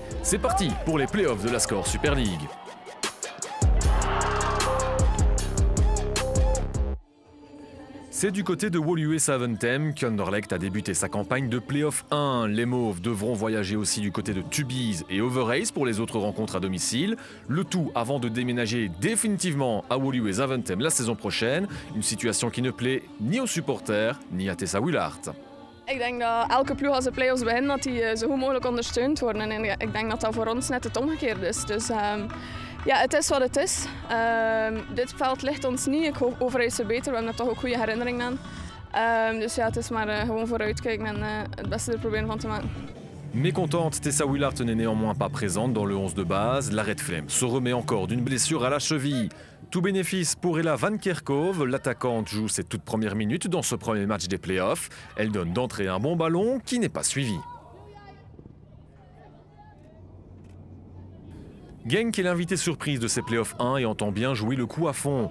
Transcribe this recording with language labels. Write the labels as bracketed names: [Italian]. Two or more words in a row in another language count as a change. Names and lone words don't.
[French] C'est parti pour les playoffs de la Score Super League. C'est du côté de Woluwe Zaventem qu'Anderlecht a débuté sa campagne de Playoff 1. Les Mauves devront voyager aussi du côté de Tubize et Overijse pour les autres rencontres à domicile. Le tout avant de déménager définitivement à Woluwe Zaventem la saison prochaine. Une situation qui ne plaît ni aux supporters ni à Tessa Wielaert. [Dutch] Ik denk dat elke ploeg als de play-offs begint, dat die zo goed mogelijk ondersteund worden. En ik denk dat dat voor ons net het omgekeerde is. Dus ja, het is wat het is. Dit veld ligt ons niet. Ik hoop Overijse beter. We hebben er toch ook goede herinneringen aan. Dus ja, het is maar gewoon vooruitkijken en het beste er proberen van te maken. [French] Mécontente, Tessa Wielaert n'est néanmoins pas présente dans le 11 de base. La Red Flame se remet encore d'une blessure à la cheville. Tout bénéfice pour Ella Van Kerkhove. L'attaquante joue ses toutes premières minutes dans ce premier match des playoffs. Elle donne d'entrée un bon ballon qui n'est pas suivi. Genk est l'invité surprise de ces playoffs 1 et entend bien jouer le coup à fond.